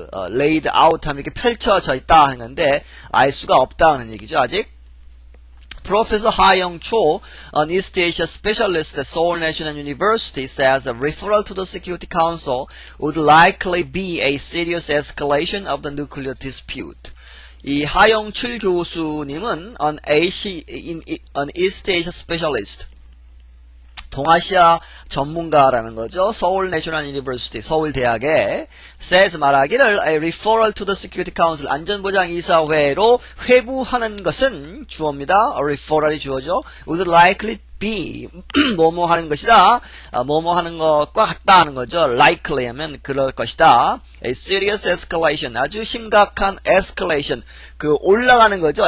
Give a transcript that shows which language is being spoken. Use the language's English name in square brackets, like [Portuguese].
[Korean] laid out 하면 이렇게 펼쳐져 있다 하는 건데, 알 수가 없다 하는 얘기죠, 아직. [English] Professor 하영초, an East Asia specialist at Seoul National University, says a referral to the Security Council would likely be a serious escalation of the nuclear dispute. [Korean] 이 하영출 교수님은 an East Asia specialist, 동아시아 전문가라는 거죠. 서울 내셔널 유니버시티 서울대학에 says 말하기를 [English] a referral to the Security Council [Korean] 안전보장이사회로 회부하는 것은 주어입니다. a referral이 주어죠. would likely be 뭐뭐 하는 것이다. 뭐뭐 하는 것과 같다 하는 거죠. likely 하면 그럴 것이다. a serious escalation 아주 심각한 escalation 올라가는 거죠.